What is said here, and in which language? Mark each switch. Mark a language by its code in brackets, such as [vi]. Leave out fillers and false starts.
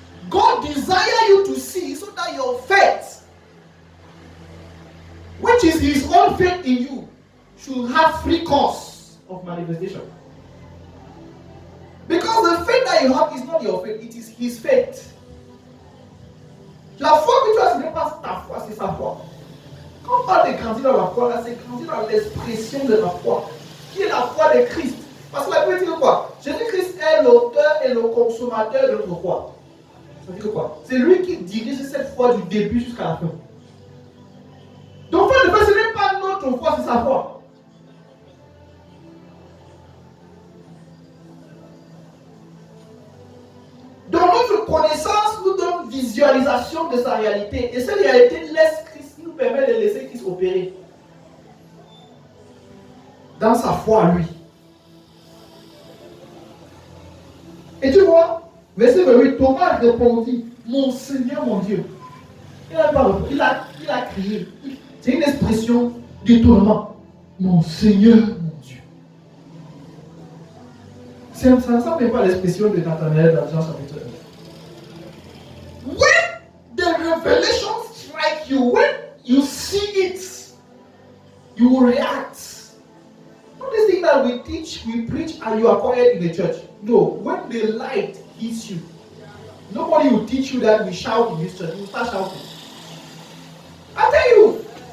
[en] God desire you to see so that your faith, which is His own faith in you, should have free course of manifestation. Because the faith that you have is not your faith, it is His faith. [fr] La foi que tu as, ce n'est pas ta foi, c'est sa foi. Quand on parle de grandir dans la foi, là, c'est grandir dans l'expression de la foi, qui est la foi de Christ. Parce que la Bible dit que quoi? Jésus-Christ est l'auteur et le consommateur de notre foi. Ça veut dire quoi? C'est lui qui dirige cette foi du début jusqu'à la fin. Donc, frère de frère, ce n'est pas notre foi, c'est sa foi. Donc, notre connaissance nous donne visualisation de sa réalité. Et cette réalité laisse Christ, nous permet de laisser Christ opérer dans sa foi à lui. Et tu vois, verset 28, Thomas répondit, mon Seigneur, mon Dieu. Il a crié. C'est une expression d'étonnement. Mon Seigneur, mon Dieu. Ça ne ressemble pas à l'expression de Nathanaël dans Jean chapitre 1. [en] When the revelation strikes you, when you see it, you will react. Not this thing that we teach, we preach, and you are quiet in the church. No, when the light hits you, nobody will teach you that we shout in this church. You will start shouting. I tell you.